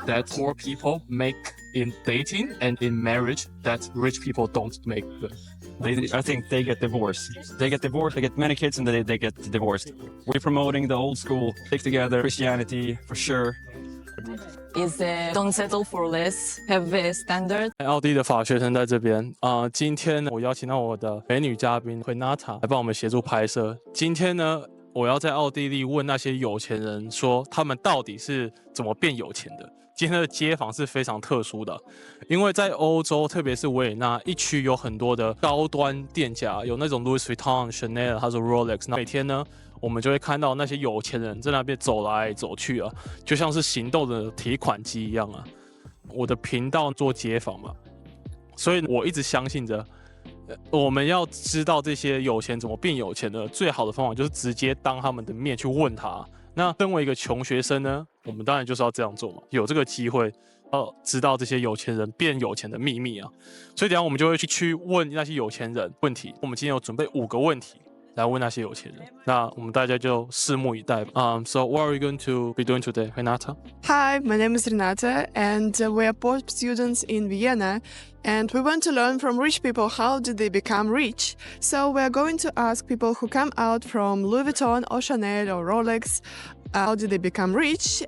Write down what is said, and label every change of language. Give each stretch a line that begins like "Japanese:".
English: that more people make in dating and in marriage that rich people don't make. I think they get divorced. They get many kids and they get divorced. We're promoting the old school, stick together, Christianity for sure. Is don't settle for less, have a standard.
Chinese: 奥地利的法学生在这边今天呢，我邀请到我的美女嘉宾 Renata 来帮我们协助拍摄。今天呢，我要在奥地利问那些有钱人说，他们到底是怎么变有钱的。今天的街访是非常特殊的，因为在欧洲，特别是维也纳一区有很多的高端店家，有那种 Louis Vuitton、Chanel， 还有 Rolex。那每天呢，我们就会看到那些有钱人在那边走来走去啊，就像是行动的提款机一样啊。我的频道做街访嘛，所以我一直相信着，我们要知道这些有钱怎么变有钱的，最好的方法就是直接当他们的面去问他。那身为一个穷学生呢，我们当然就是要这样做嘛，有这个机会要知道这些有钱人变有钱的秘密啊。所以等一下我们就会去问那些有钱人问题。我们今天有准备5个问题来问那些有钱人，那我们大家就拭目以待吧。
English: So what are we going to be doing today, Renata? Hi, my name is Renata, and we are both students in Vienna, and we want to learn from rich people how did they become rich. So we are going to ask people who come out from Louis Vuitton or Chanel or Rolex, how did they become rich?